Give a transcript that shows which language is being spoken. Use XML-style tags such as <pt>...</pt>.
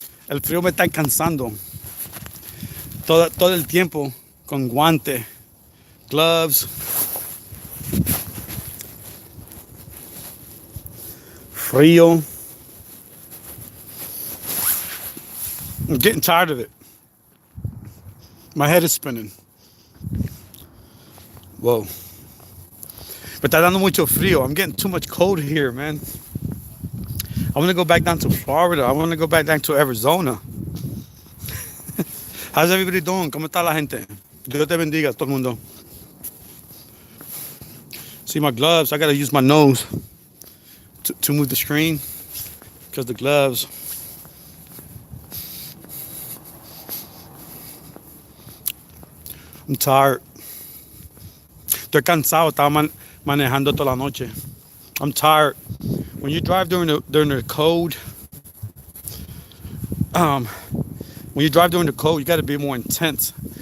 <es>El frío me está cansando. Todo el tiempo con guante, gloves, frío.</es> <en>I'm getting tired of it. My head is spinning.</en> <es>Whoa. Me está dando mucho frío.</es> <en>I'm getting too much cold here, man. I want to go back down to Florida. I want to go back down to Arizona. How's everybody doing?</en> <es>¿Cómo está la gente? Dios te bendiga, todo el mundo.</es> <en>See my gloves? I got to use my nose to move the screen because the gloves. I'm tired.</en> <es>Estoy cansado. Estaba manejando toda la noche.</es> <en>I'm tired. When you drive during the cold, when you drive during the cold, you got to be more intense.</en>